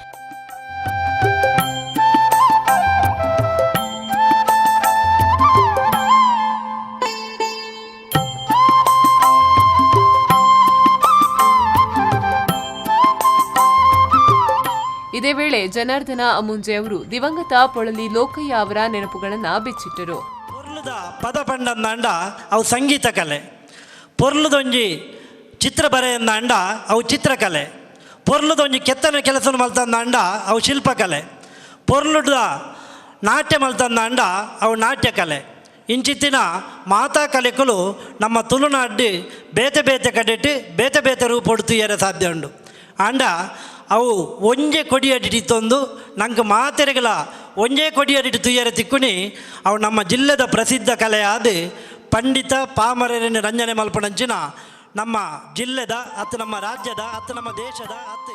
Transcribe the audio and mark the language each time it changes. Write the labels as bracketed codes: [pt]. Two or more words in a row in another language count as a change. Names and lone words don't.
[kn] ಇದೇ ವೇಳೆ ಜನಾರ್ದನ ಅಮುಂಜೆ ಅವರು ದಿವಂಗತ ಪೊಳಲಿ ಲೋಕಯ್ಯ ಅವರ ನೆನಪುಗಳನ್ನು ಬಿಚ್ಚಿಟ್ಟರು. [tcy] ಪೊರ್ಲುದ ಪದ ಪಂಡಂದ ಅವು ಸಂಗೀತ ಕಲೆ, ಪೊರ್ಲುದೊಂಜಿ ಚಿತ್ರ ಬರೆಯಂದ ಅಂಡ ಅವು ಚಿತ್ರಕಲೆ, ಪೊರ್ಲುದೊಂಜಿ ಕೆತ್ತನೆ ಕೆಲಸ ಮಲ್ತಂದ ಅಂಡ ಅವು ಶಿಲ್ಪಕಲೆ, ಪೊರ್ಲುದ ನಾಟ್ಯ ಮಲ್ತಂದ ಅಂಡ ಅವು ನಾಟ್ಯಕಲೆ. ಇಂಚಿತ್ತಿನ ಮಾತಾ ಕಲೆಗಳು ನಮ್ಮ ತುಳುನಾಡು ಬೇತೆ ಬೇತೆ ಕಡೆಟ್ಟು ಬೇತೆ ಬೇತೆ ರೂಪ ಕೊಡ್ತೀಯರ ಸಾಧ್ಯ ಉಂಡು. ಅಂಡ ಅವು ಒಂಜೆ ಕೊಡಿಯಡಿತೊಂದು ನಂಗೆ ಮಾತೆರೆಗಳ ಒಂಜೇ ಕೊಡಿಯಡಿಟ್ಟು ತುಯ್ಯರ ತಿಕ್ಕುನಿ ಅವು ನಮ್ಮ ಜಿಲ್ಲೆದ ಪ್ರಸಿದ್ಧ ಕಲೆಯಾದ ಪಂಡಿತ ಪಾಮರರನ್ನು ರಂಜನೆ ಮಲ್ಪಣಂಚಿನ ನಮ್ಮ ಜಿಲ್ಲೆದ ಅತ್ತು ನಮ್ಮ ರಾಜ್ಯದ ಅತ್ತು ನಮ್ಮ ದೇಶದ ಅತ್ತು.